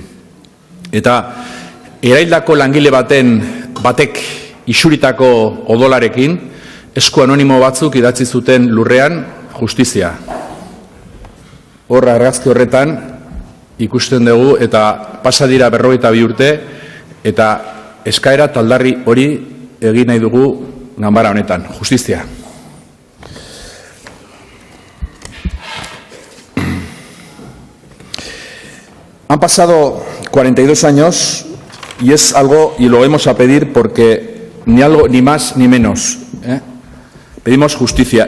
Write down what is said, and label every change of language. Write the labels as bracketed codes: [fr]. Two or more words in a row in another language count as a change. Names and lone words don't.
[eu] Eta eraildako langile batek isuritako odolarekin, esku anonimo batzuk idatzi zuten lurrean justizia. Horra argazki horretan ikusten dugu, eta pasa dira 52 urte, eta eskaera taldarri hori egin nahi dugu ganbara honetan, justizia. [es] Han pasado 42 años y es algo, y lo vamos a pedir porque ni algo, ni más ni menos. Pedimos justicia.